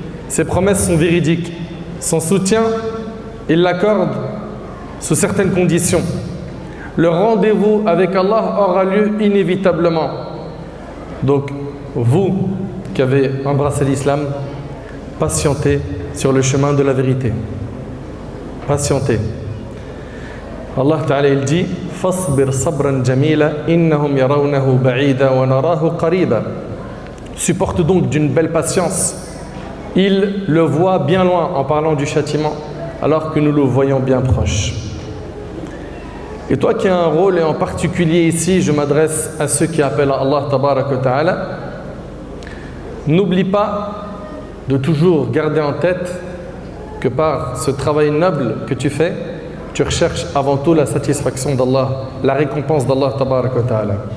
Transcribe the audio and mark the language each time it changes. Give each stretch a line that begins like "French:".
French: Ses promesses sont véridiques. Son soutien, il l'accorde sous certaines conditions. Le rendez-vous avec Allah aura lieu inévitablement. Donc, vous qui avez embrassé l'islam, patientez sur le chemin de la vérité. Patientez. Allah Ta'ala, il dit
Arabic: فَاصْبِرْ صَبْرًا جَمِيلًا إِنَّهُمْ يَرَوْنَهُ بَعِيدًا وَنَرَاهُ قَرِيبًا.
French: Supporte donc d'une belle patience. Il le voit bien loin en parlant du châtiment, alors que nous le voyons bien proche. Et toi qui as un rôle, et en particulier ici, je m'adresse à ceux qui appellent à Allah Tabarak wa Ta'ala, n'oublie pas de toujours garder en tête que par ce travail noble que tu fais, tu recherches avant tout la satisfaction d'Allah, la récompense d'Allah Tabarak wa Ta'ala.